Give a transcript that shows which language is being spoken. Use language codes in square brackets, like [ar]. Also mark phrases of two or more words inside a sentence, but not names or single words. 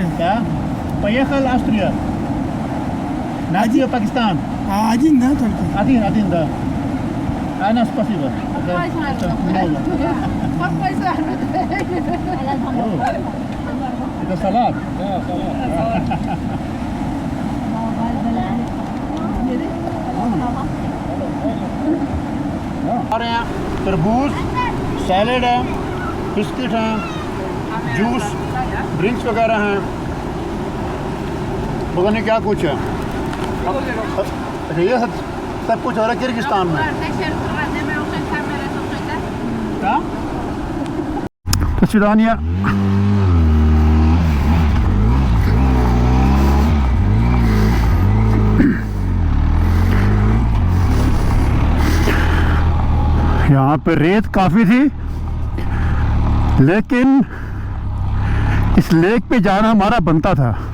[ru] Да. Поехал Австрия. Нация Пакистан. А один, да, только? Один, да. Анна, спасибо. Это много. О, это салат. Да, салат. [hi] आ रहे हैं तरबूज, सैलेड है, बिस्किट हैं, जूस, ड्रिंक्स वगैरह हैं, पता नहीं क्या कुछ है। अच्छा, ये सब कुछ हो रहा है किर्गिस्तान में। क्या? [ru] До свидания. [hi] यहाँ पे रेत काफ़ी थी, लेकिन इस लेक पे जाना हमारा बनता था।